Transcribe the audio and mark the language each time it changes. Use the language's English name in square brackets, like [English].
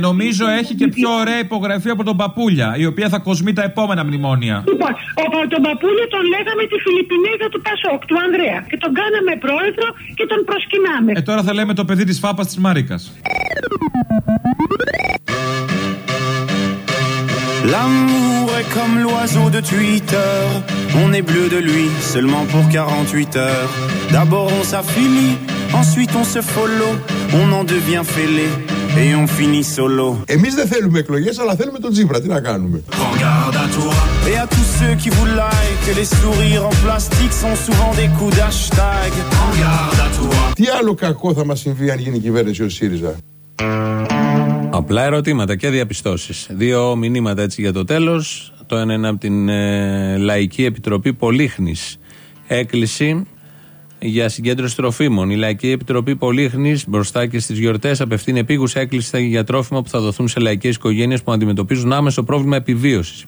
[Greek] Και νομίζω έχει και πιο ωραία υπογραφή από τον Παπούλια, η οποία θα κοσμεί τα επόμενα μνημόνια. Λοιπόν, τον Παπούλια τον λέγαμε τη Φιλιππινέζα του Πασόκ, του Ανδρέα. Και τον κάναμε πρόεδρο και τον προσκυνάμε. Τώρα θα λέμε το παιδί της Φάπας της Μάρικας. [French] L'amour est comme l'oiseau de Twitter. On est bleu de lui seulement pour 48 heures. D'abord on s'affilie, ensuite on se follow. On en devient fêlé et on finit solo. [Greek] Εμείς δεν θέλουμε εκλογές, αλλά θέλουμε τον Τζίπρα. Τι να κάνουμε? [French] Regarde à toi. Et à tous ceux qui vous like. Les sourires en plastique sont souvent des coups d'hashtag. Regarde à toi. [Greek] Τι άλλο κακό θα μας συμβεί αν γίνει κυβέρνηση ο ΣΥΡΙΖΑ? Απλά ερωτήματα και διαπιστώσεις. Δύο μηνύματα έτσι για το τέλος. Το ένα είναι από την Λαϊκή Επιτροπή Πολύχνης. Έκκληση για συγκέντρωση τροφίμων. Η Λαϊκή Επιτροπή Πολύχνης μπροστά και στις γιορτές απευθύνει επίγουσα έκκληση για τρόφιμα που θα δοθούν σε λαϊκές οικογένειες που αντιμετωπίζουν άμεσο πρόβλημα επιβίωσης.